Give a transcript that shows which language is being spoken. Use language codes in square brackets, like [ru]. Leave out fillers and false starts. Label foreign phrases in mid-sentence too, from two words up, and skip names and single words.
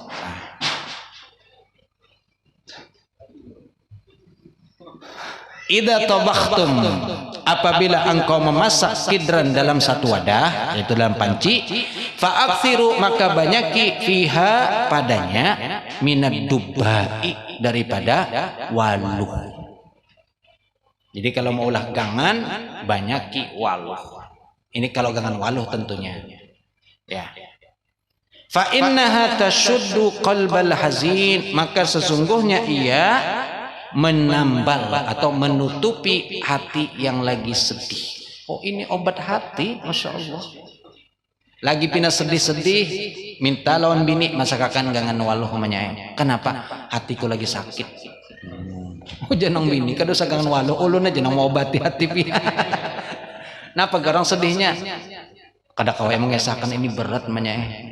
[ar] إذا طبختم, [id] apabila engkau memasak kidran dalam satu wadah, yaitu dalam panci, fa'aksiru, maka banyaki fiha padanya [ar] من الدباء, [id] daripada waluh. [bjn] Jadi kalau mau ulah gangan banyaki waluh. [id] Ini kalau gangan waluh tentunya. [ar] Ya. فإنها تشد قلب الحزين, [id] maka sesungguhnya ia menambal atau menutupi hati yang lagi sedih. Oh, ini obat hati, [ar] ما شاء الله. [bjn] Lagi pina sedih-sedih, minta lawan bini masakakan gangan waluh menyayang. [id] Kenapa? Hatiku lagi sakit. [bjn] Oh, janang bini kada usah gangan waluh, ulun aja nang mengobati hati pina. Napa garang sedihnya? Kada kawai mengesahkan ini berat menyayang.